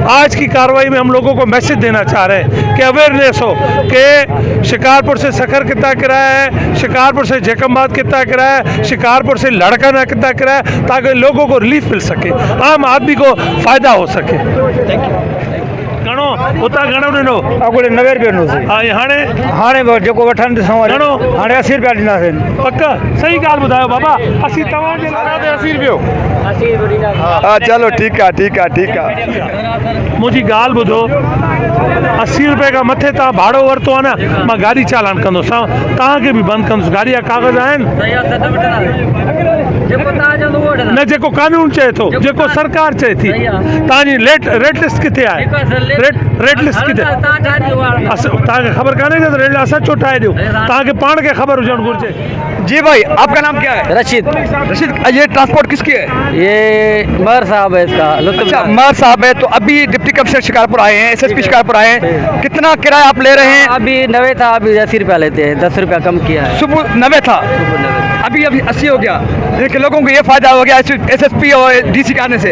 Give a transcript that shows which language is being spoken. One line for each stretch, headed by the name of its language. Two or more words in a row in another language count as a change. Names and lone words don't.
Urdu: آج کی کارروائی میں ہم لوگوں کو میسج دینا چاہ رہے ہیں کہ اویئرنس ہو کہ شکارپور سے سکھر کتنا کرایہ ہے، شکارپور سے جیکماباد کتنا کرایہ ہے، شکارپور سے لڑکانہ کتنا کرایہ ہے، تاکہ لوگوں کو ریلیف مل سکے، عام آدمی کو فائدہ ہو سکے.
English: Thank you.
Sindhi: घणो उतां घणो ॾिनो? अॻोले 90 रुपए ॾिनोसीं। ऐं हाणे हाणे जेको वठनि ॾिसूं घणो? हाणे 80 रुपया ॾींदासीं। पक सही ॻाल्हि ॿुधायो बाबा, असीं तव्हांजे लाइ 80 रुपयो।
Urdu: ہاں چلو ٹھیک ہے ٹھیک ہے ٹھیک ہے.
Sindhi: मुंहिंजी ॻाल्हि ॿुधो, 80 रुपए खां मथे तव्हां भाड़ो वरितो आहे न, मां गाॾी चालान कंदुसि, तव्हांखे बि बंदि कंदुसि। गाॾी जा कागज़ आहिनि न? जेको कानून चए थो, जेको सरकार चए थी। तव्हांजी रेट लिस्ट किथे आहे? रेट लिस्ट किथे? तव्हांखे ख़बर कान्हे त रेट असां छो ठाहे ॾियो? तव्हांखे पाण खे ख़बर हुजणु घुरिजे।
Urdu: جی بھائی، آپ کا نام کیا ہے? रशीद। رشید، یہ ٹرانسپورٹ کس کی ہے? یہ مر صاحب ہے اس کا. اچھا، مر صاحب ہے. تو ابھی ڈپٹی کمشنر شکارپور آئے ہیں، SSP شکارپور آئے ہیں، کتنا کرایہ آپ لے رہے ہیں? ابھی 90 تھا، ابھی 80 روپیہ لیتے ہیں، 10 روپیہ کم کیا ہے. صبح 90 تھا، ابھی 80 ہو گیا۔ لیکن لوگوں کو یہ فائدہ ہو گیا SSP اور DC کے آنے سے.